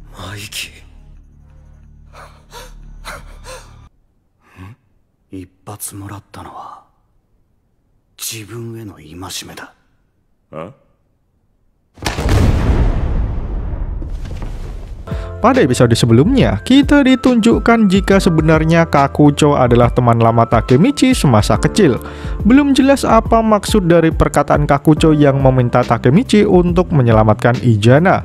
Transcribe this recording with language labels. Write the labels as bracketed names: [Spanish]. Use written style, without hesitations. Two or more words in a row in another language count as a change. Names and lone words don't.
[Japanese] 大輝。一発もらったのは自分への戒めだ。 [Indonesian] Pada episode sebelumnya, kita ditunjukkan jika sebenarnya Kakucho adalah teman lama Takemichi semasa kecil. Belum jelas apa maksud dari perkataan Kakucho yang meminta Takemichi untuk menyelamatkan Izana.